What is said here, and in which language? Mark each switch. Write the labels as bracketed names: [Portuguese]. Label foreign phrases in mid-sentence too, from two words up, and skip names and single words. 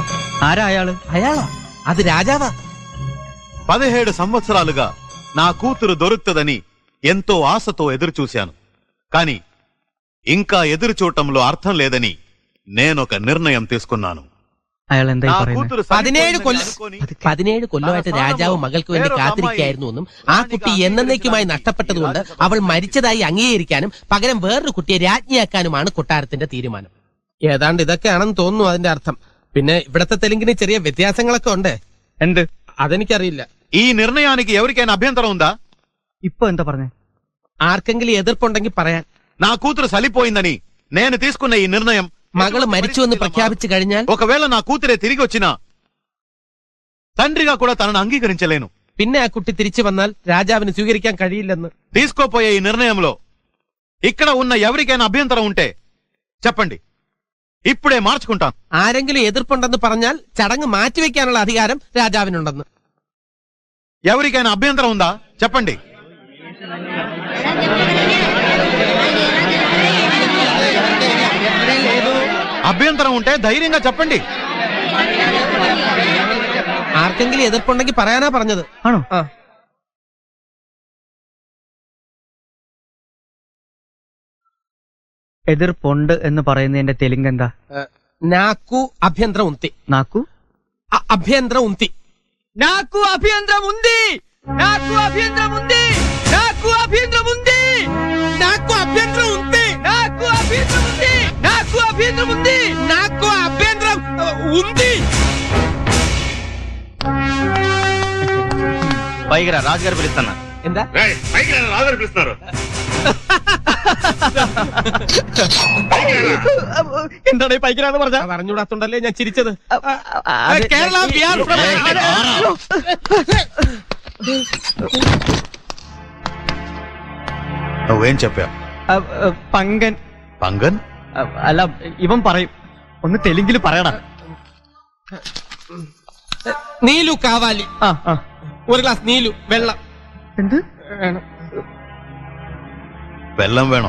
[Malayalam] ആരാ അയാളു? അയാളാ? അത് രാജാവാ? [Telugu] 17 సంవత్సరాలుగా నా కూతురు దొరుకుతుందని ఎంతో ఆశతో ఎదురుచూశాను. కాని ఇంకా ఎదురు చూడటంలో అర్థం లేదని నేనొక నిర్ణయం తీసుకున్నాను. [Malayalam] അയാൾ എന്തായി [Telugu] నా [Malayalam] പറയുന്നത്? [Telugu] కూతురు [Malayalam] 17 കൊല്ലമായിട്ട് രാജാവ് മകൾക്ക് വേണ്ടി കാത്തിരിക്കായിരുന്നു എന്നും ആ കുട്ടി എന്നേക്കുമായി നഷ്ടപ്പെട്ടതുകൊണ്ട് അവൾ മരിച്ചതായി അംഗീകരിക്കാനും പകരം വേറൊരു കുട്ടിയെ രാജ്ഞിയാക്കാനുമാണ് കൊട്ടാരത്തിന്റെ തീരുമാനം. ഏതാണ്ട് ഇതൊക്കെയാണെന്ന് തോന്നുന്നു അതിന്റെ അർത്ഥം. പിന്നെ ഇവിടത്തെ തെലുങ്കിന് ചെറിയ വ്യത്യാസങ്ങളൊക്കെ ഉണ്ട്. എന്ത്? അതെനിക്കറിയില്ല. [Telugu] ఈ నిర్ణయానికి ఎవరికైనా అభ్యంతరం ఉందా? [Malayalam] ഇപ്പൊ എന്താ പറഞ്ഞേ? ആർക്കെങ്കിലും എതിർപ്പുണ്ടെങ്കിൽ പറയാൻ. [Telugu] నా కూతురు చలిపోయిందని నేను తీసుకున్న ఈ నిర్ణయం [Malayalam] മകള് മരിച്ചുവെന്ന് പ്രഖ്യാപിച്ചു കഴിഞ്ഞാൽ [Telugu] ఒకవేళ నా కూతురే తిరిగి వచ్చినా తండ్రిగా కూడా తనను అంగీకరించలేను. [Malayalam] പിന്നെ ആ കുട്ടി തിരിച്ചു വന്നാൽ രാജാവിന് സ്വീകരിക്കാൻ കഴിയില്ലെന്ന്. [Telugu] తీసుకోపోయే ఈ నిర్ణయంలో ఇక్కడ ఉన్న ఎవరికైనా అభ్యంతరం ఉంటే చెప్పండి, ఇప్పుడే మార్చుకుంటాను. ആരെങ്കിലും എതിർപ്പുണ്ടെന്ന് പറഞ്ഞാൽ ചടങ്ങ് മാറ്റിവെക്കാനുള്ള അധികാരം രാജാവിനുണ്ടെന്ന്. ఎవరికైనా అభ్యంతరం ఉందా చెప్పండి. అభ్యంతరం ఉంటే ధైర్యంగా చెప్పండి. [Malayalam] ആർക്കെങ്കിലും എതിർപ്പുണ്ടെങ്കിൽ പറയാനാ പറഞ്ഞത്. ആണോ? ആ. എതിർപ്പുണ്ട് എന്ന് പറയുന്നതിന്റെ തെലുങ്ക് എന്താ? [Telugu] నాకు అభ్యంతరం ఉంది. നാക്കു అభ్యంతరం ఉంది. నాకు అభ్యంతరం ఉంది. నాకు అభ్యంతరం ఉంది. నాకు అభ్యంతరం ఉంది. నాకు అభ్యంతరం ఉంది. నాకు అభ్యంతరం ఉంది. నాకు అభ్యంతరం ఉంది. నాకు అభ్యంతరం ఉంది. పైకి రా, రాజుగారు పిలుస్తున్నా. [Malayalam] എന്താ? എന്താണ് പൈക്കരാന്ന് പറഞ്ഞ? പറഞ്ഞുകൂടാത്തോണ്ടല്ലേ ഞാൻ ചിരിച്ചത്. അത് കേരള ബിഹാർ [Telugu] నువ్వేం చెప్పావు? [Malayalam] പങ്കൻ. [Telugu] పంగన్? [Malayalam] അല്ല, ഇവൻ പറയും. ഒന്ന് തെലുങ്കിൽ പറയടാ. [Telugu] నీళ్లు కావాలి. [Malayalam] ഒരു ഗ്ലാസ് നീലു വെള്ളം. എന്ത് വേണം? വെള്ളം വേണോ?